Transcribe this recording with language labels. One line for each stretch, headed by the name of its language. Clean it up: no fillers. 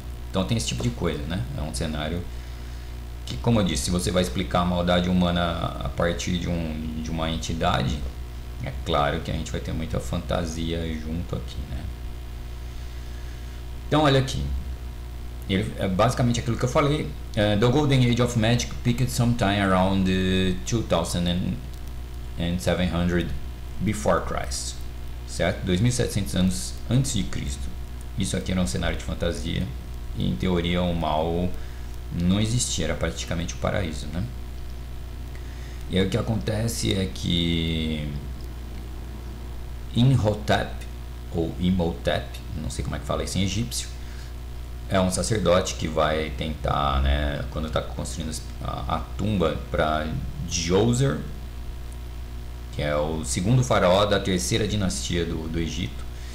Portuguese: Então tem esse tipo de coisa, né? É um cenário que, como eu disse, se você vai explicar a maldade humana a partir de uma entidade, é claro que a gente vai ter muita fantasia junto aqui, né? Então olha aqui, ele é basicamente aquilo que eu falei.
English: The Golden Age of Magic peaked sometime around 2700 before Christ, certo?
Portuguese: 2700 anos antes de Cristo. Isso aqui era um cenário de fantasia e, em teoria, o mal não existia, era praticamente o paraíso, né? E aí o que acontece é que Imhotep, ou Imhotep, não sei como é que fala isso em egípcio, é um sacerdote que vai tentar, né, quando está construindo a tumba para Djoser, que é o segundo faraó da terceira dinastia do Egito.